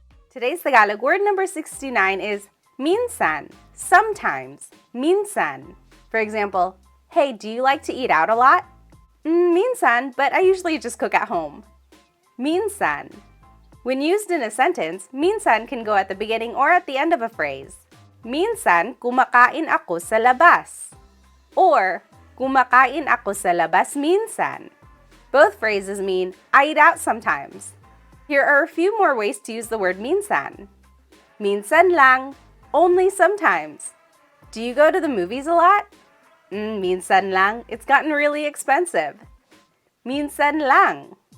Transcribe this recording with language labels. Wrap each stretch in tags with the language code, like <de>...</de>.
<en>Today's Tagalog word number 69 is minsan, sometimes, minsan. For example, hey, do you like to eat out a lot? Minsan, but I usually just cook at home. Minsan. When used in a sentence, minsan can go at the beginning or at the end of a phrase.</en> <tl>Minsan, kumakain ako sa labas. Or, kumakain ako sa labas minsan.</tl> <en>Both phrases mean I eat out sometimes. Here are a few more ways to use the word minsan.</en> <tl>Minsan lang,</tl> <en>only sometimes. Do you go to the movies a lot?</en> <tl>Minsan lang,</tl> <en>it's gotten really expensive. Minsan lang.</en>